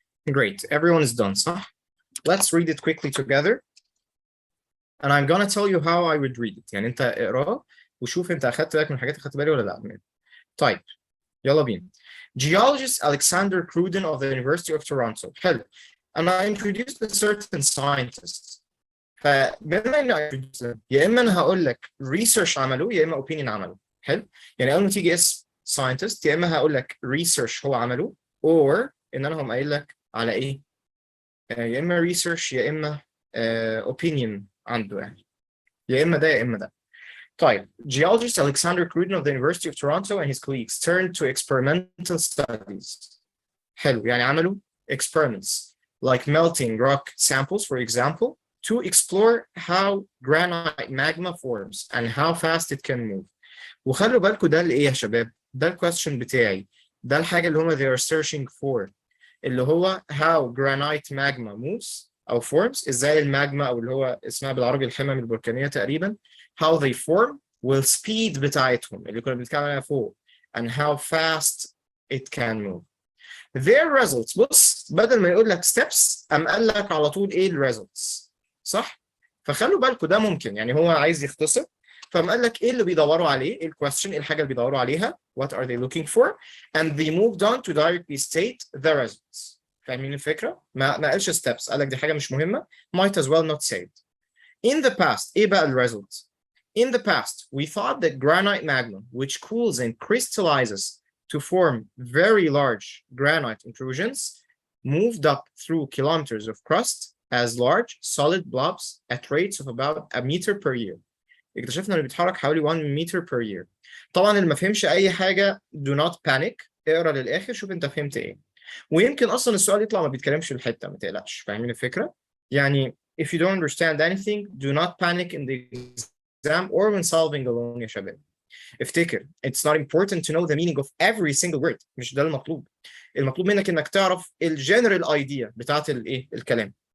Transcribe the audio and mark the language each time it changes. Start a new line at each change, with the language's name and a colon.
English: Great, everyone is done,
Arabic: صح?
English: Let's read it quickly together. And I'm gonna tell you how I would read it.
Arabic: يعني انت اقراه وشوف انت اخدت بالك من حاجات اخدت بالي ولا لا. طيب يلا بينا.
English: Geologist Alexander Cruden of the University of Toronto. حلو. أنا introduced a certain scientist.
Arabic: فبما إني introduced them، يا إما أنا هقول لك research عمله يا إما opinion عمله. حلو. يعني أول ما تيجي اسم scientist يا إما هقول لك research هو عمله or إن أنا هم قايل لك على إيه؟ يا إما research يا إما opinion عنده يعني. يا إما ده يا إما ده.
English: طيب, geologist Alexander Cruden of the University of Toronto and his colleagues turned to experimental studies. حلو, يعني عملوا experiments like melting rock samples, for example, to explore how granite magma forms and how fast it can move.
Arabic: وخلوا بالكم ده اللي ايه يا شباب؟ ده الكويستشن بتاعي. ده الحاجة اللي هما
English: they are searching for.
Arabic: اللي هو how granite magma moves أو forms. ازاي الماجما أو اللي هو اسمها بالعربي الحمم البركانية تقريبا.
English: How they form
Arabic: والspeed بتاعتهم اللي كنا بنتكلم عليها فوق.
English: And how fast it can move. Their results.
Arabic: بص بدل ما يقول لك steps قام قال لك على طول ايه results. صح؟ فخلوا بالكم ده ممكن يعني هو عايز يختصر. فقام قال لك ايه اللي بيدوروا عليه؟ ايه الكويستشن؟ ايه الحاجه اللي بيدوروا عليها؟
English: What are they looking for? And they moved on to directly state the results.
Arabic: فاهمين الفكره؟ ما قالش steps، قال لك دي حاجه مش مهمه.
English: Might as well not say it. In the past,
Arabic: ايه بقى الريزلت؟
English: In the past, we thought that granite magma, which cools and crystallizes to form very large granite intrusions, moved up through kilometers of crust as large solid blobs at rates of about a meter per year.
Arabic: اكتشفنا انه بيتحرك حوالي 1 meter per year. طبعا اللي ما فهمش اي حاجه
English: do not panic،
Arabic: اقرا للاخر شوف انت فهمت ايه. ويمكن اصلا السؤال يطلع ما بيتكلمش في الحته، ما تقلقش. فاهمين الفكره؟ يعني
English: if you don't understand anything do not panic in the exam or when solving alone
Arabic: يا شباب. افتكر
English: it's not important to know the meaning of every single word.
Arabic: مش ده المطلوب. المطلوب منك انك تعرف الجنرال ايديا بتاعت الايه الكلام.